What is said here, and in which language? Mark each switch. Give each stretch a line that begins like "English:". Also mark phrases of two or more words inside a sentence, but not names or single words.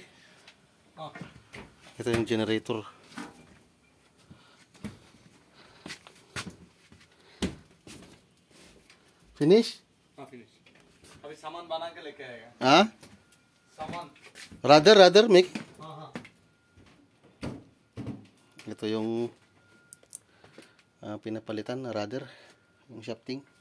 Filipino: Oh. Ito yung generator. Finish?
Hindi: हाँ फिनिश अभी सामान बना के लेके आएगा हाँ? सामान
English: Rather, Mick.
Hindi: हाँ हाँ
Filipino: Ito yung pinapalitan na rudder, yung shafting.